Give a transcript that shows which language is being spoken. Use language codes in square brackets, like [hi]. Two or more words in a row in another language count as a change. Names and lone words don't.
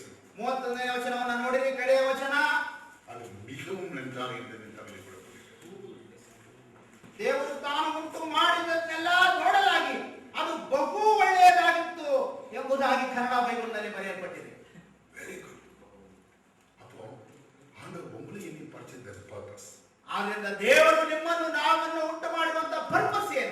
[kn] 31ನೇ ವಚನವನ್ನು ನೋಡಿರಿ, ಕಡೆಯ ವಚನ. [ta] அது மிகவும் நன்றாக இருந்தது என்று தமிழில் கூறப்படுகிறது. [kn] ದೇವರು ತಾನು ಉಂಟು ಮಾಡಿದ್ದನ್ನೆಲ್ಲ ನೋಡಲಾಗಿ ಅದು ಬಹು ಒಳ್ಳೆಯದಾಗಿತ್ತು ಎಂಬುದಾಗಿ ಕನ್ನಡ ಬೈಬಲ್ನಲ್ಲಿ ಬರೆಯಲ್ಪಟ್ಟಿದೆ. [en] very good. [ta] அப்போ ஆண்டவர் உங்களை என்னை படைச்சது பர்பஸ். [kn] ಆದ್ದರಿಂದ ದೇವರು ನಿಮ್ಮನ್ನು ನಾವನ್ನು ಉಂಟು ಮಾಡುವಂತ ಪರ್ಪಸ್ ಏನು?